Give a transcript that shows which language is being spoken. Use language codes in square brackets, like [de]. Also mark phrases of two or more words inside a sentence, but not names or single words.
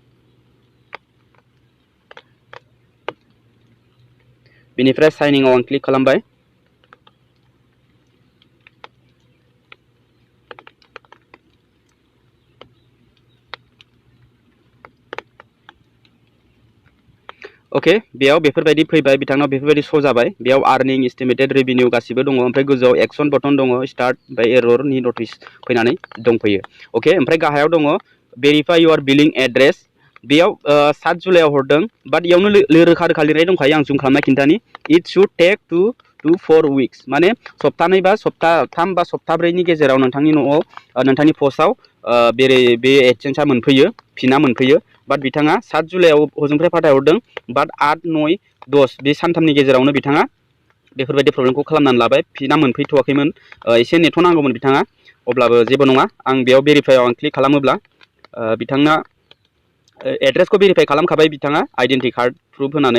[brx] बिनिफ्राय [en] sign in [brx] आं क्लिक खालामबाय अके बेयाव बेफोरबायदि फैबाय बिथांनाव बेफोरबायदि श' जाबाय बेयाव [en] earning estimated revenue [brx] गासिबो दङ ओमफ्राय गोजौआव [en] action button [brx] दङ स्टार्ट ओमफ्राय एररनि नटिस फैनानै दंफैयो अके ओमफ्राय गाहायाव दङ [en] verify your billing address [brx] बेयाव 7 जुलाइआव हरदों बाट इयावनो रोखा लिरनाय दंखायो आं जुम खालामना खिन्थानि [en] it should take 2 to 4 weeks [brx] माने सप्तानै बा सप्ताथाम बा सप्ताब्रैनि गेजेराव नोंथांनि न'आव नोंथांनि पस्टआव बे एडसेन्सआ मोनफैयो फिना मोनफैयो बाट बिथाङा 7 जुलाइआव हजोंनिफ्राय फाथायहरदों बाट 8, 9, 10 बे सानथामनि गेजेरावनो बिथाङा बेफोरबायदि प्रब्लेमखौ खालामनानै लाबाय फिना मोनफैथ'वाखैमोन एसे नेथ'नांगौमोन बिथाङा अब्लाबो जेबो नङा आं बेयाव भेरिफाइआव आं क्लिक खालामोब्ला बिथांना एड्रेसखौ भेरिफाइ खालामखाबाय बिथाङा [en] identity card proof [brx] होनानै